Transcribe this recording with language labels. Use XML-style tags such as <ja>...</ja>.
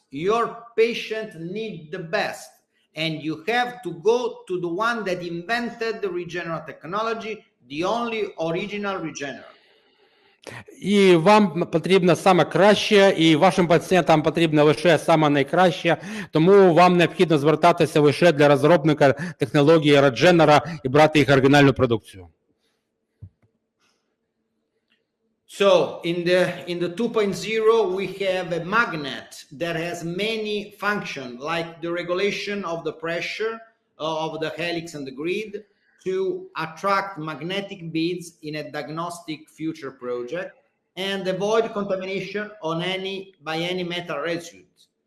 <en>Your patient need the best, and you have to go to the one that invented the Regenera technology, the only original Regenera.</en> <uk>І вам потрібно саме краще, і вашим пацієнтам потрібно лише саме найкраще, тому вам необхідно звертатися лише для розробника технології Regenera і брати їх оригінальну продукцію.</uk> <en>So in the 2.0 we have a magnet that has many functions, like the regulation of the pressure of the helix and the grid to attract magnetic beads in a diagnostic future project and avoid contamination by any metal residues.</en>